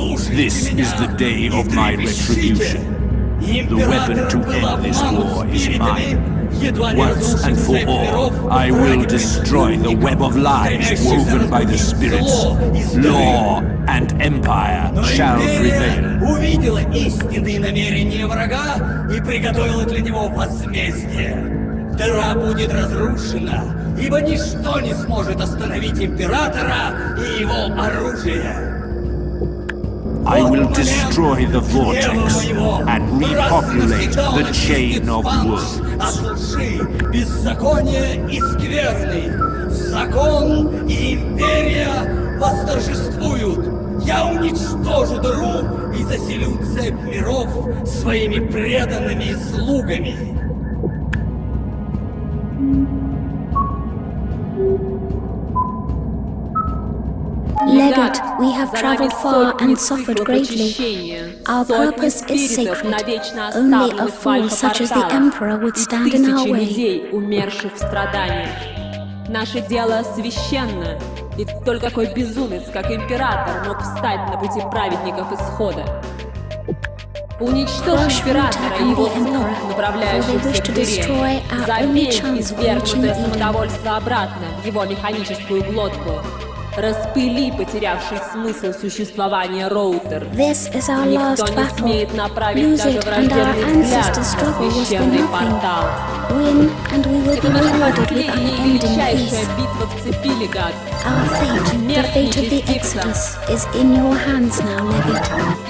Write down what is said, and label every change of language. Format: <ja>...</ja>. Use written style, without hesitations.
<en>This is the day of my retribution. The weapon to end this war is mine. Once and for all, I will destroy the web of lies woven by the spirits. Law and empire shall prevail.</en> <ru>Увидела истинные намерения врага и приготовила для него возмездие. Дыра будет разрушена, ибо ничто не сможет остановить императора и его оружие.</ru> <en>I will destroy the vortex and repopulate the chain of worlds.</en> <ru>От лжи, беззакония и скверны. Закон и империя восторжествуют. Я уничтожу дыру и заселю цепь миров своими преданными слугами.</ru> <en>Legate, we have traveled far and suffered greatly. Our purpose is sacred. Only a fool such as the Emperor would stand in our way.</en> <ru>Людей, умерших в страданиях. Наше дело священно, и только такой безумец, как император, мог встать на пути праведников исхода. Уничтожь императора и его слуг, направляющихся к дыре. Заметь извергнутое самодовольство обратно в его механическую глотку. Распыли потерявший смысл существования роутер. Никто не смеет направить даже враждебный взгляд на священный портал. Величайшая битва в цепи, Легат.</ru> <en>The fate of the Exodus is in your hands now, Legate.</en>